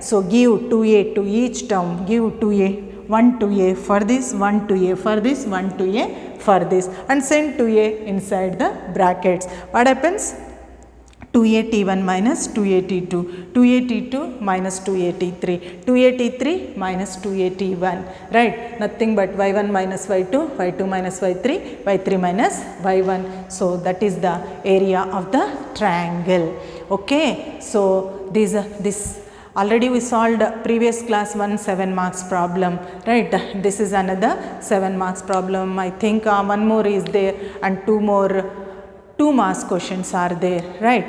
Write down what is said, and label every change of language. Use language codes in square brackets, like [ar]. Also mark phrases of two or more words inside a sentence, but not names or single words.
[en] So give 2a to each term, give 2a, 1 2a for this, 1 2a for this, 1 2a for this, and send 2a inside the brackets. What happens? 2a t1 minus 2a t2, 2a t2 minus 2a t3, 2a t3 minus 2a t1, right? Nothing but y1 minus y2, y2 minus y3, y3 minus y1. So that is the area of the triangle. Okay, so this already we solved previous class 1 7 marks problem, right? This is another 7 marks problem. I think one more is there, and 2 more 2 marks questions are there, right?